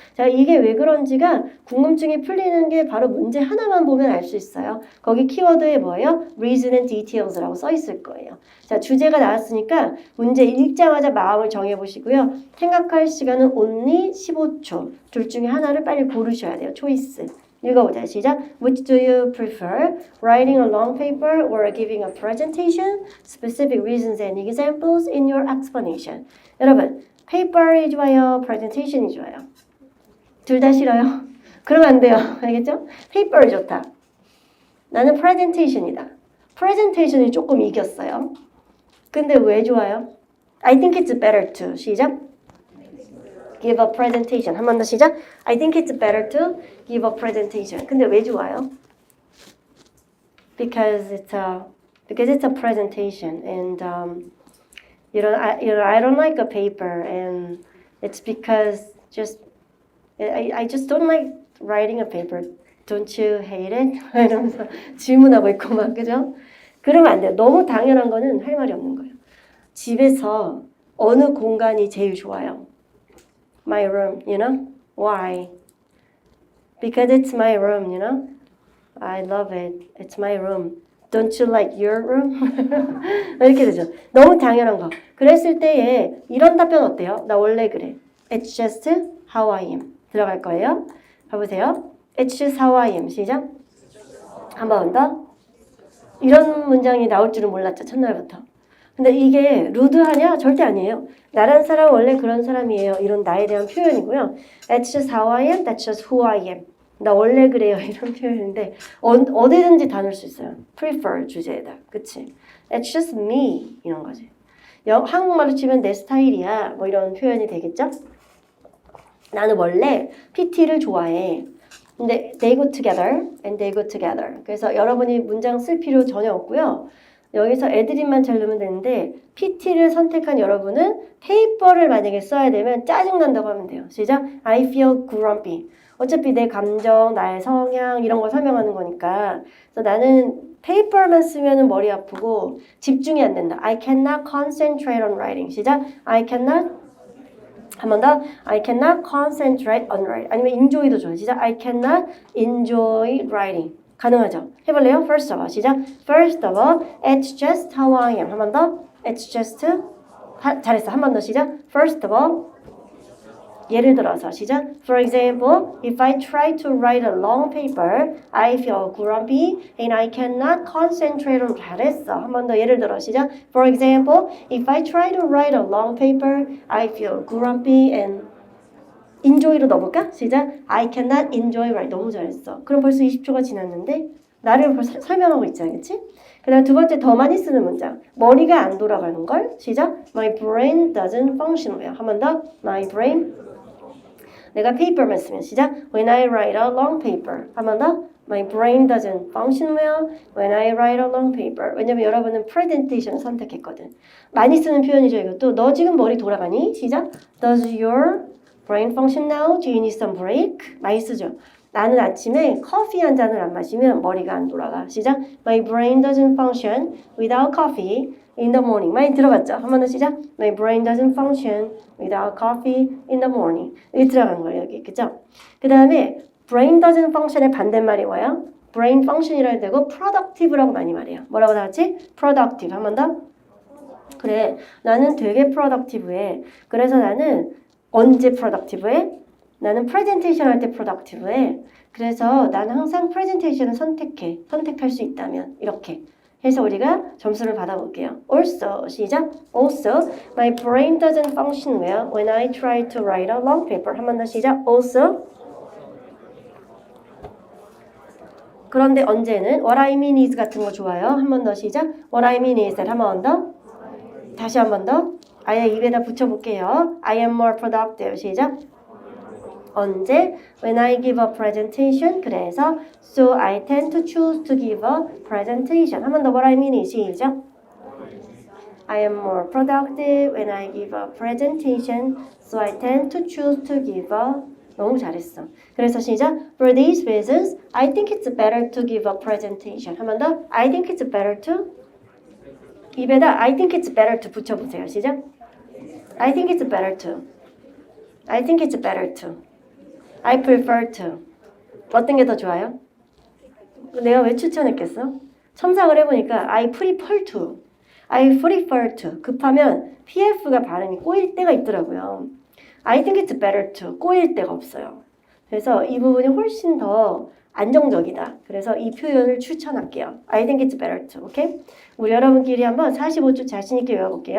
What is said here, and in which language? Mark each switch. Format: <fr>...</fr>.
<ko>자, 이게 왜 그런지가 궁금증이 풀리는 게 바로 문제 하나만 보면 알 수 있어요. 거기 키워드에 뭐예요?</ko> <en>reason and details</en> <ko>라고 써 있을 거예요. 자, 주제가 나왔으니까 문제 읽자마자 마음을 정해보시고요. 생각할 시간은 only 15초. 둘 중에 하나를 빨리 고르셔야 돼요.</ko> <en>choice.</en> <ko>읽어보자. 시작.</ko> <en>Which do you prefer? Writing a long paper or giving a presentation? Specific reasons and examples in your explanation.</en> <ko>여러분, paper이 좋아요? presentation이 좋아요? 둘 다 싫어요? 그러면 안 돼요. 알겠죠? paper이 좋다. 나는 presentation이다. presentation이 조금 이겼어요. 근데 왜 좋아요?</ko> <en>I think it's better to. 시작. give a presentation.</en> <ko>한 번 더 시작.</ko> <en>I think it's better to give a presentation.</en> <ko>근데 왜 좋아요?</ko> <en>Because it's a presentation, and I don't like a paper, and it's because I just don't like writing a paper. Don't you hate it?</en> <ko>이러면서 질문하고 있고 막 그죠? 그러면 안 돼요. 너무 당연한 거는 할 말이 없는 거예요. 집에서 어느 공간이 제일 좋아요?</ko> <en>My room, you know? Why? Because it's my room, you know? I love it. It's my room. Don't you like your room?</en> <ko>이렇게 되죠. 너무 당연한 거. 그랬을 때에 이런 답변 어때요? 나 원래 그래.</ko> <en>It's just how I am.</en> <ko>들어갈 거예요. 봐보세요. It's just how I am. 시작. 한 번 더. 이런 문장이 나올 줄은 몰랐죠. 첫날부터. 근데 이게 루드하냐? 절대 아니에요. 나란 사람 원래 그런 사람이에요. 이런 나에 대한 표현이고요.</ko> <en>That's just how I am. That's just who I am.</en> <ko>나 원래 그래요. 이런 표현인데 어디든지 다 넣을 수 있어요. prefer 주제에다. 그치?</ko> <en>That's just me.</en> <ko>이런 거지. 한국말로 치면 내 스타일이야. 뭐 이런 표현이 되겠죠? 나는 원래 PT를 좋아해.</ko> <en>근데 they go together and they go together.</en> <ko>그래서 여러분이 문장 쓸 필요 전혀 없고요. 여기서 애드립만 잘 넣으면 되는데 PT를 선택한 여러분은 페이퍼를 만약에 써야 되면 짜증난다고 하면 돼요.</ko> <en>시작. I feel grumpy.</en> <ko>어차피 내 감정, 나의 성향 이런 걸 설명하는 거니까. 그래서 나는 페이퍼만 쓰면 머리 아프고 집중이 안 된다.</ko> <en>I cannot concentrate on writing.</en> <ko>시작.</ko> <en>I cannot</en> <ko>한 번 더.</ko> <en>I cannot concentrate on writing.</en> <ko>아니면 enjoy도 좋아요.</ko> <en>시작. I cannot enjoy writing.</en> <ko>가능하죠? 해볼래요?</ko> <en>First of all. 시작. First of all, it's just how I am.</en> <ko>한 번 더.</ko> <en>It's just.</en> <ko>잘했어. 한 번 더 시작.</ko> <en>First of all.</en> <ko>예를 들어서 시작.</ko> <en>For example, if I try to write a long paper, I feel grumpy and I cannot concentrate on.</en> <ko>잘했어. 한 번 더 예를 들어 시작.</ko> <en>For example, if I try to write a long paper, I feel grumpy and</en> <ko>enjoy로 넣어볼까?</ko> <en>시작. I cannot enjoy write.</en> <ko>너무 잘했어. 그럼 벌써 20초가 지났는데 나를 설명하고 있잖아. 그치? 그 다음 두 번째 더 많이 쓰는 문장. 머리가 안 돌아가는 걸. 시작.</ko> <en>My brain doesn't function well.</en> <ko>한 번 더.</ko> <en>My brain.</en> <ko>내가 paper만 쓰면 시작.</ko> <en>When I write a long paper.</en> <ko>한 번 더.</ko> <en>My brain doesn't function well when I write a long paper.</en> <ko>왜냐면 여러분은 presentation 선택했거든. 많이 쓰는 표현이죠. 이것도. 너 지금 머리 돌아가니? 시작.</ko> <en>Does your brain function now? Do you need some break?</en> <ko>많이 쓰죠. 나는 아침에 커피 한 잔을 안 마시면 머리가 안 돌아가. 시작.</ko> <en>My brain doesn't function without coffee in the morning.</en> <ko>많이 들어봤죠? 한 번 더 시작.</ko> <en>My brain doesn't function without coffee in the morning.</en> <ko>여기 들어간 거예요. 여기. 그죠? 그 다음에 brain doesn't function의 반대말이 뭐예요? brain function이라고 되고 productive라고 많이 말해요. 뭐라고 다 같이? productive. 한 번 더. 그래. 나는 되게 productive해. 그래서 나는 언제 productive해? 나는 presentation 할 때 productive해. 그래서 나는 항상 presentation을 선택할 수 있다면 이렇게 해서 우리가 점수를 받아볼게요.</ko> <en>Also, 시작. Also, my brain doesn't function well when I try to write a long paper.</en> <ko>한 번 더 시작. Also, 그런데 언제는</ko> <en>what I mean is</en> <ko>같은 거 좋아요. 한 번 더 시작.</ko> <en>What I mean is that</en> <ko>한 번 더. 다시 한 번 더. 아예 입에다 붙여볼게요.</ko> <en>I am more productive.</en> <ko>시작. 언제?</ko> <en>When I give a presentation. 그래서 so I tend to choose to give a presentation.</en> <ko>한 번 더</ko> <en>what I mean is</en> <ko>시작.</ko> <en>I am more productive when I give a presentation. So I tend to choose to give a</en> <ko>너무 잘했어. 그래서 시작.</ko> <en>For these reasons, I think it's better to give a presentation.</en> <ko>한 번 더.</ko> <en>I think it's better to.</en> <ko>입에다</ko> <en>I think it's better to</en> <ko>붙여보세요.</ko> <en>시작. I think it's better to. I think it's better to. I prefer to.</en> <ko>어떤 게 더 좋아요? 내가 왜 추천했겠어? 첨삭을 해보니까</ko> <en>I prefer to. I prefer to.</en> <ko>급하면 PF가 발음이 꼬일 때가 있더라고요.</ko> <en>I think it's better to.</en> <ko>꼬일 때가 없어요. 그래서 이 부분이 훨씬 더 안정적이다. 그래서 이 표현을 추천할게요.</ko> <en>I think it's better to. 오케이?</en> <ko>우리 여러분끼리 한번 45초 자신 있게 외워볼게요.</ko>